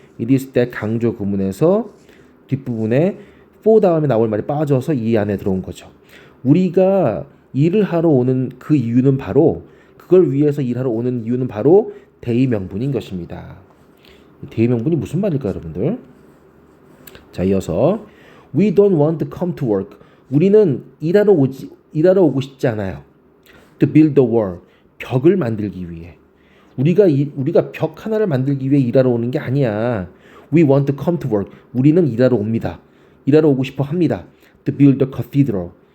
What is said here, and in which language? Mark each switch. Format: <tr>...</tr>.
<ko>It is that 강조 구문에서 뒷부분에 for 다음에 나올 말이 빠져서 이 안에 들어온 거죠. 우리가 일을 하러 오는 그 이유는 바로 그걸 위해서 일하러 오는 이유는 바로 대의명분인 것입니다. 대의명분이 무슨 말일까요, 여러분들? 자, 이어서</ko> <en>We don't want to come to work.</en> <ko>우리는 일하러 오고 싶지 않아요.</ko> <en>To build the wall.</en> <ko>벽을 만들기 위해. 우리가 벽 하나를 만들기 위해 일하러 오는 게 아니야.</ko> <en>We want to come to work.</en> <ko>우리는 일하러 옵니다. 일하러 오고 싶어 합니다.</ko> <en>To build the cathedral.</en>